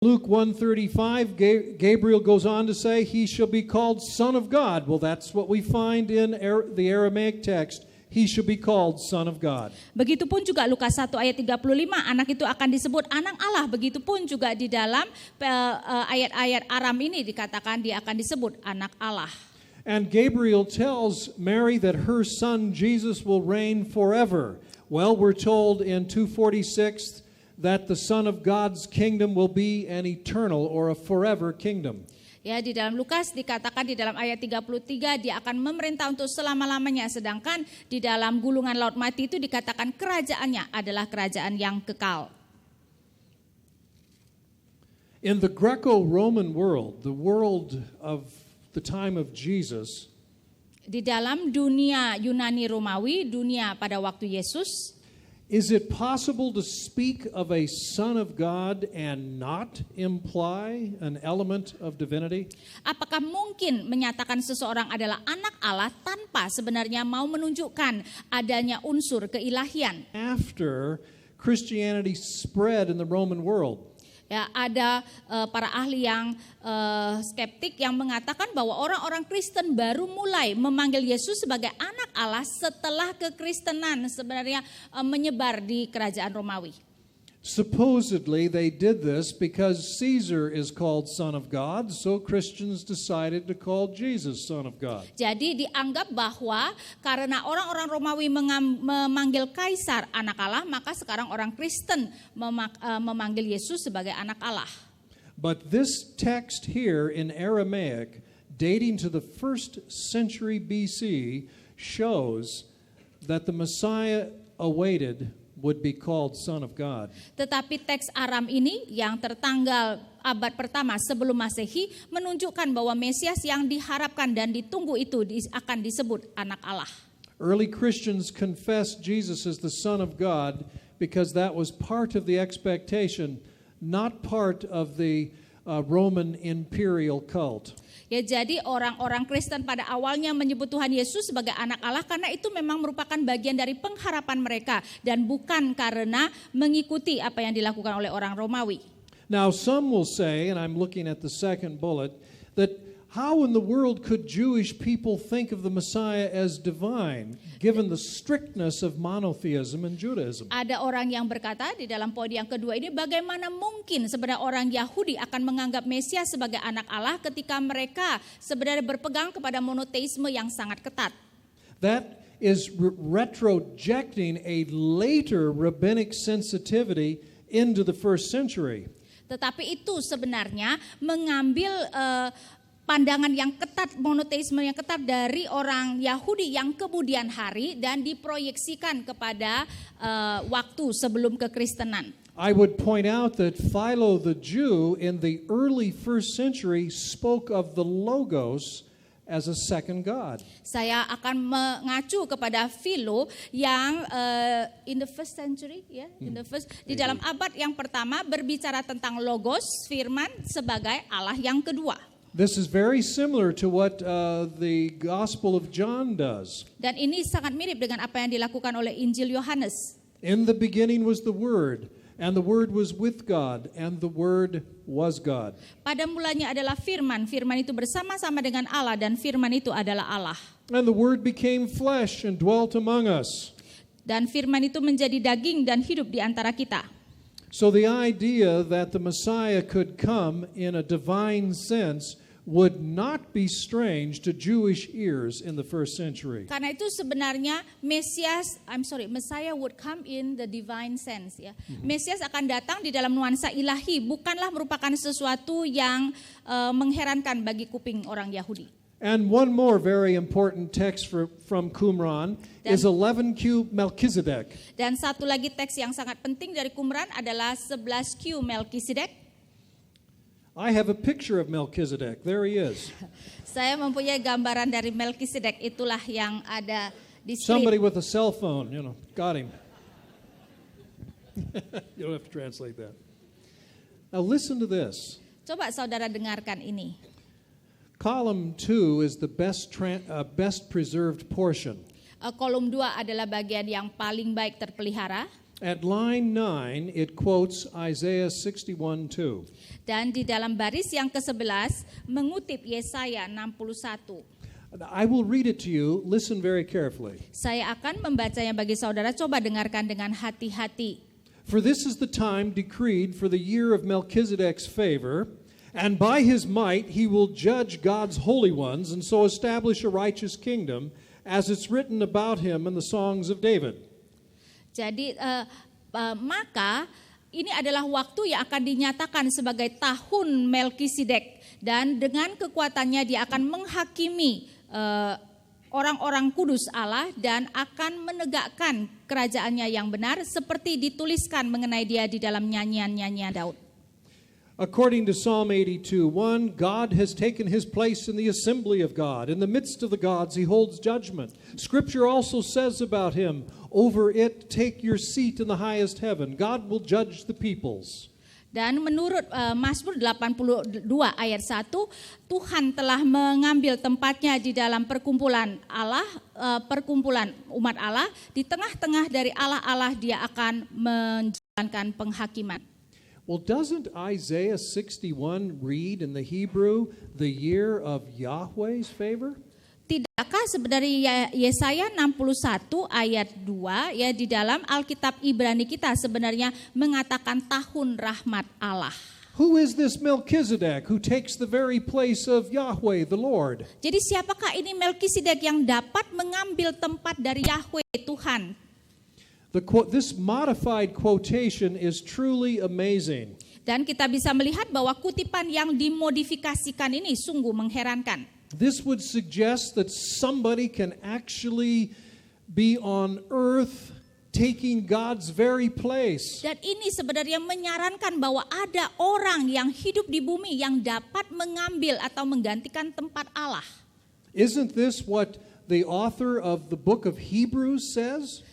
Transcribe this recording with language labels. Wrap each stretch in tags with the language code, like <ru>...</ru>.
<en>Luke 1:35, Gabriel goes on to say, he shall be called Son of God. Well, that's what we find in the Aramaic text. He shall be called Son of God.</en> <id>Begitupun juga Lukas 1 ayat 35, anak itu akan disebut anak Allah. Begitupun juga di dalam ayat-ayat Aram ini dikatakan dia akan disebut anak Allah.</id> <en>And Gabriel tells Mary that her son Jesus will reign forever. Well, we're told in 246 that the Son of God's kingdom will be an eternal or a forever kingdom.</en> <id>Ya, di dalam Lukas dikatakan di dalam ayat 33 dia akan memerintah untuk selama-lamanya, sedangkan di dalam gulungan laut mati itu dikatakan kerajaannya adalah kerajaan yang kekal.</id> <en>In the Greco-Roman world, the world of the time of Jesus,</en> <id>di dalam dunia Yunani Romawi, dunia pada waktu Yesus,</id> <en>is it possible to speak of a Son of God and not imply an element of divinity?</en> <id>Apakah mungkin menyatakan seseorang adalah anak Allah tanpa sebenarnya mau menunjukkan adanya unsur keilahian?</id> <en>After Christianity spread in the Roman world,</en> <id>ya, ada para ahli yang skeptik yang mengatakan bahwa orang-orang Kristen baru mulai memanggil Yesus sebagai anak Allah setelah kekristenan sebenarnya menyebar di kerajaan Romawi.</id> <en>Supposedly they did this because Caesar is called Son of God, so Christians decided to call Jesus Son of God.</en> <id>Jadi dianggap bahwa karena orang-orang Romawi memanggil Kaisar anak Allah, maka sekarang orang Kristen memanggil Yesus sebagai anak Allah.</id> <en>But this text here in Aramaic, dating to the 1st century BC, shows that the Messiah awaited would be called Son of God.</en> <id>Tetapi teks Aram ini yang tertanggal abad pertama sebelum Masehi menunjukkan bahwa Mesias yang diharapkan dan ditunggu itu akan disebut anak Allah.</id> <en>Early Christians confessed Jesus as the Son of God because that was part of the expectation, not part of the Roman imperial cult.</en> <id>Ya, jadi orang-orang Kristen pada awalnya menyebut Tuhan Yesus sebagai anak Allah karena itu memang merupakan bagian dari pengharapan mereka dan bukan karena mengikuti apa yang dilakukan oleh orang Romawi.</id> <en>Now some will say, and I'm looking at the second bullet, that how in the world could Jewish people think of the Messiah as divine, given the strictness of monotheism in Judaism?</en> <id>Ada orang yang berkata di dalam poin yang kedua ini, bagaimana mungkin sebenarnya orang Yahudi akan menganggap Mesias sebagai anak Allah ketika mereka sebenarnya berpegang kepada monoteisme yang sangat ketat.</id> <en>That is retrojecting a later rabbinic sensitivity into the first century.</en> <id>Tetapi itu sebenarnya mengambil pandangan yang ketat, monoteisme yang ketat dari orang Yahudi yang kemudian hari dan diproyeksikan kepada waktu sebelum kekristenan.</id> <en>I would point out that Philo the Jew in the early first century spoke of the Logos as a second God.</en> <id>Saya akan mengacu kepada Philo yang</id> <en>in the first century,</en> <id>di dalam abad yang pertama berbicara tentang Logos, firman sebagai Allah yang kedua.</id> <en>This is very similar to what the Gospel of John does.</en> <id>Dan ini sangat mirip dengan apa yang dilakukan oleh Injil Yohanes.</id> <en>In the beginning was the Word, and the Word was with God, and the Word was God.</en> <id>Pada mulanya adalah firman, firman itu bersama-sama dengan Allah dan firman itu adalah Allah.</id> <en>And the Word became flesh and dwelt among us.</en> <id>Dan firman itu menjadi daging dan hidup di antara kita.</id> <en>So the idea that the Messiah could come in a divine sense would not be strange to Jewish ears in the first century.</en> <id>Karena itu sebenarnya</id> <en>Messiah would come in the divine sense,</en> <id>ya. Mesias akan datang di dalam nuansa ilahi, bukanlah merupakan sesuatu yang mengherankan bagi kuping orang Yahudi.</id> <en>And one more very important text from Qumran is 11Q Melchizedek.</en> <id>Dan satu lagi teks yang sangat penting dari Qumran adalah 11Q Melkisedek.</id> <en>I have a picture of Melchizedek. There he is.</en> <id>Saya mempunyai gambaran dari Melkisedek, itulah yang ada di screen.</id> <en>Somebody with a cell phone, got him. You don't have to translate that. Now listen to this.</en> <id>Coba saudara dengarkan ini.</id> <en>Column 2 is the best preserved portion.</en> <id>Kolom 2 adalah bagian yang paling baik terpelihara.</id> <en>At line 9, it quotes Isaiah 61:2.</en> <id>Dan di dalam baris yang ke-11 mengutip Yesaya 61.</id> <en>I will read it to you. Listen very carefully.</en> <id>Saya akan membacanya bagi saudara, coba dengarkan dengan hati-hati.</id> <en>For this is the time decreed for the year of Melchizedek's favor, and by his might he will judge God's holy ones and so establish a righteous kingdom, as it's written about him in the songs of David.</en> <id>Jadi maka ini adalah waktu yang akan dinyatakan sebagai tahun Melkisedek, dan dengan kekuatannya dia akan menghakimi orang-orang kudus Allah dan akan menegakkan kerajaannya yang benar seperti dituliskan mengenai dia di dalam nyanyian-nyanyian Daud.</id> <en>According to Psalm 82:1, God has taken his place in the assembly of God. In the midst of the gods he holds judgment. Scripture also says about him, over it take your seat in the highest heaven. God will judge the peoples.</en> <id>Dan menurut Mazmur 82 ayat 1, Tuhan telah mengambil tempatnya di dalam perkumpulan Allah, perkumpulan umat Allah. Di tengah-tengah dari Allah-Allah dia akan menjalankan penghakiman.</id> <en>Well, doesn't Isaiah 61 read in the Hebrew the year of Yahweh's favor?</en> <id>Tidakkah sebenarnya Yesaya 61 ayat 2 ya di dalam Alkitab Ibrani kita sebenarnya mengatakan tahun rahmat Allah.</id> <en>Who is this Melchizedek who takes the very place of Yahweh the Lord?</en> <id>Jadi siapakah ini Melkisedek yang dapat mengambil tempat dari Yahweh Tuhan?</id> <en>This modified quotation is truly amazing.</en> <id>Dan kita bisa melihat bahwa kutipan yang dimodifikasikan ini sungguh mengherankan.</id> <en>This would suggest that somebody can actually be on earth taking God's very place.</en> <id>Dan ini sebenarnya menyarankan bahwa ada orang yang hidup di bumi yang dapat mengambil atau menggantikan tempat Allah.</id> <en>Isn't this what the author of the book of Hebrews says?</en>